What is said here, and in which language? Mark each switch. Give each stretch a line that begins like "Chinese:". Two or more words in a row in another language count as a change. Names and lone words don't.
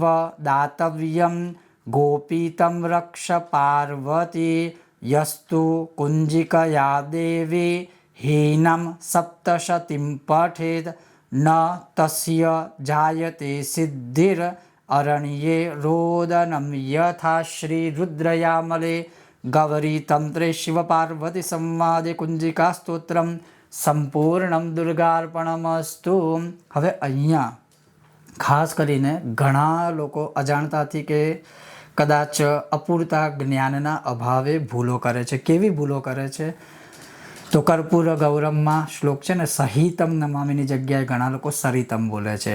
Sanskrit: दातव्यं गोपीतं रक्ष पार्वती यस्तु कुंजिकया देवी हीनं सप्तशतीं पठेत् न तस्य जायते सिद्धिर् अरण्ये रोदनं यथा श्रीरुद्रयामले गौरीतंत्रे शिवपार्वती संवादे कुंजिकास्तोत्रम संपूर्णम दुर्गार्पणमस्तु।
Gujarati: હવે અહીંયા ખાસ કરીને ઘણા લોકો અજાણતાથી કે કદાચ અપૂરતા જ્ઞાનના અભાવે ભૂલો કરે છે. કેવી ભૂલો કરે છે? તો કર્પૂર ગૌરમમાં શ્લોક છે ને, સહિતમ નમામીની જગ્યાએ ઘણા લોકો સરિતમ બોલે છે.